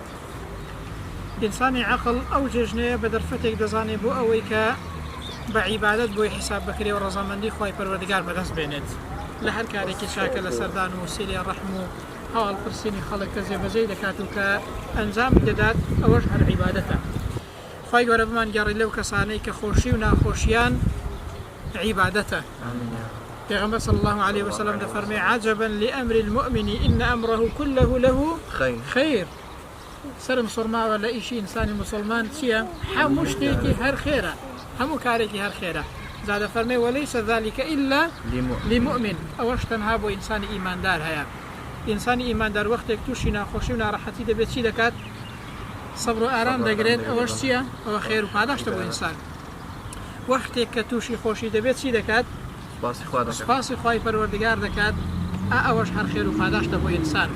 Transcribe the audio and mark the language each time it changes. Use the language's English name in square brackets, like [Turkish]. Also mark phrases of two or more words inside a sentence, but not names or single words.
[Central Kurdish] ئینسانی عەقڵ ئەو جێژنەیە بە دەرفەتێک دەزانێت بۆ ئەوەی کە بە عیبادەت بۆی حیساب بکرێ و ڕەزامەندی خۆی پەروەردگار بەدەست بێنێت لە هەر کارێکی چاکە لە سەردان و سێلی ڕەحم و هەواڵپرسینی خەڵک کە جێبەجێی دەکات و کە ئەنجام دەدات، ئەوەش هەر عیبادەتە. خی گەورە بمان گەڕی لەو کەسانەی کە خۆشی و ناخۆشیان عیبادەتە. پێغەمبەر [Arabic] صلی الله عليه وسلم [Central Kurdish] دەفەرمێ [Arabic] عجبا لأمر المؤمن إن أمره كله له خير. [Central Kurdish] سرم سڕماوە لە ئیشی ئینسانی مسلمان چییە؟ هەموو شتێکی هەر خێرە، هەموو کارێکی هەر خێرە. جا دەفەرمێ [Arabic] وەلەیسە ذلك إلا لمؤمن، [Central Kurdish] ئەوەش تەنها بۆ ئینسانی ئیماندار هەیە. ئینسانی ئیماندار وەختێک تووشی ناخۆشی و ناڕەحەتی دەبێت چی دەکات؟ سەبر و ئارام دەگرێت. ئەوەش چییە؟ ئەوە خێر و پاداشتە بۆ ئینسان. وەختێک کە تووشی خۆشی دەبێت چی دەکات؟ سپاسی خوای پەروەردگار دەکات. ئەوەش هەر خێر و پاداشتە بۆ ئینسان.